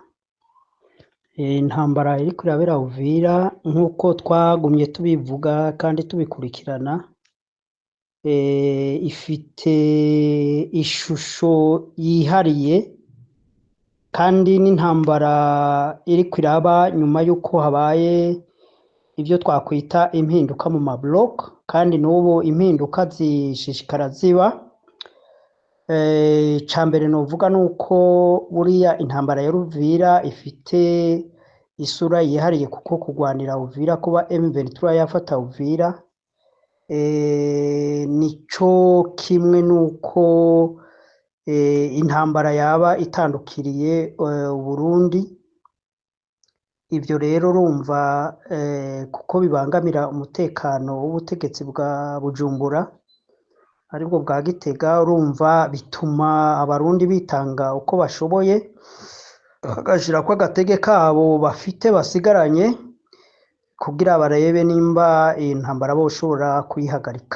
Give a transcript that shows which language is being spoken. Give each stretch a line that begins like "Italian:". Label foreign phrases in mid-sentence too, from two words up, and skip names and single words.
Rundi: Intambara iri kurabera Uvira nkuko twagumye tubivuga kandi tubikurikirana, ifite ishusho yihariye kandi n'intambara iri kwiraba nyuma y'uko habaye ibyo twakwita impinduka mu mablock, kandi n'ubu impinduka zishishikara ziba. Cambere novuga nuko buriya intambara ya Uvira ifite isura yihariye kuko kugwanira Uvira kuba M23 yafata Uvira nico kimwe nuko intambara yaba itandukiriye Burundi. Ibyo rero urumva kuko bibangamira umutekano w'ubutegetsi bwa Bujumbura aribwo bwa Gitega, urumva bituma abarundi bitanga uko bashoboye bagashirako agatege kabo bafite basigaranye kugira barebe nimba iyi ntambara boshobora kuyihagarika.